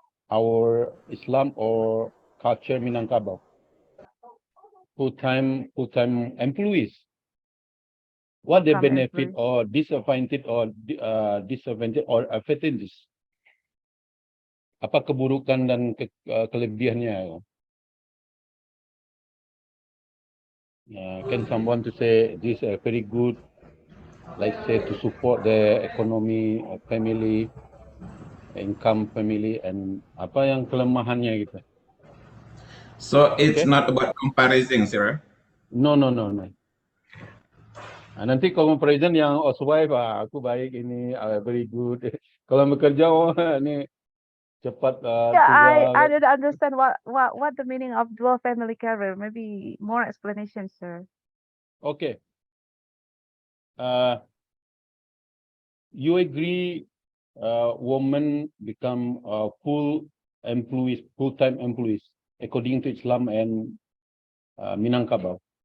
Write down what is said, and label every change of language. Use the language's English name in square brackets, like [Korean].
[English] Our Islam or culture Minangkabau, full time employees. What the some benefit employees. or disadvantage or advantages? [Indonesian] Apa keburukan dan kelebihannya? [English] Can someone to say this very good, like say to support the economy, family, income family, and [Indonesian] apa yang kelemahannya gitu? [English] So it's Okay. not about comparison, sir. [Indonesian] No. Nanti kalau comparison yang housewife, aku baik ini, [English] very good. [Indonesian] Kalau bekerja, ini cepat [English] Yeah, [Indonesian] tua. [English] I didn't understand what the meaning of dual family career. Maybe more explanation, sir. Okay. you agree women become full employees, full-time employees, according to Islam and Minangkabau.